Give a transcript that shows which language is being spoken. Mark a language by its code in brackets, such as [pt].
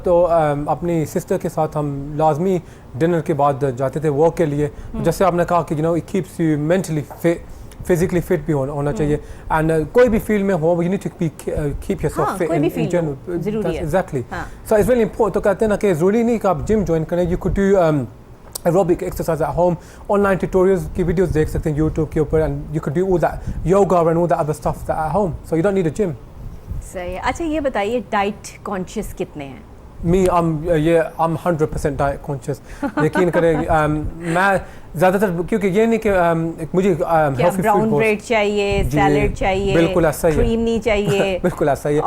[hi] तो अपनी सिस्टर के साथ हम लाजमी डिनर के बाद जाते थे वॉक के लिए। जैसे आपने कहा कि [en] it keeps you mentally fit, physically fit [hi] भी होना चाहिए। [en] and [hi] कोई भी फील्ड में हो, [en] You need to keep yourself fit in general. [hi] जरूरी है, [en] Exactly. So it's very important. [hi] तो कहते हैं ना कि ज़रूरी नहीं कि आप जिम ज्वाइन करें, [en] you could do aerobic exercise at home, online tutorials की videos [hi] देख सकते हैं [en] YouTube के ऊपर, and you could do all that yoga and all that other stuff that at home, so you don't need a gym। [hi] सही है। अच्छा ये बताइए, डाइट कॉन्शियस कितने हैं? [en] I'm 100% [hi] diet conscious. यकीन करें मैं ज़्यादातर, क्योंकि ये नहीं कि मुझे ब्राउन ब्रेड चाहिए, सैलेड चाहिए, बिल्कुल ऐसा ही है, क्रीम नहीं चाहिए बिल्कुल ऐसा ही है,